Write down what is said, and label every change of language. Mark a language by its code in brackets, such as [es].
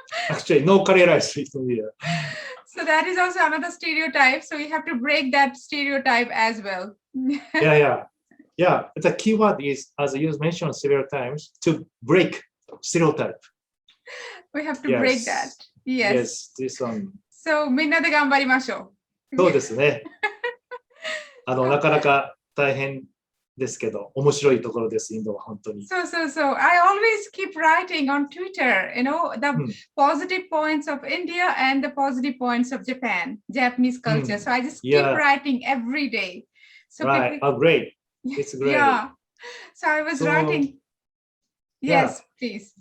[en] Actually, no curry rice in India. So that is also another stereotype. So we have to break that stereotype as well. Yeah. The key word is, as you mentioned several times, to break stereotype. We have to break that. Yes, this one. [ja] So みんなで頑張りましょう。そうですね。なかなか大変ですけど、面白いところです、インドは本当に。 [en] So I always keep writing on Twitter, the positive points of India and the positive points of Japanese culture. So I just keep writing every day. So right. Great. It's great. Yeah. So I was writing. Yes, please.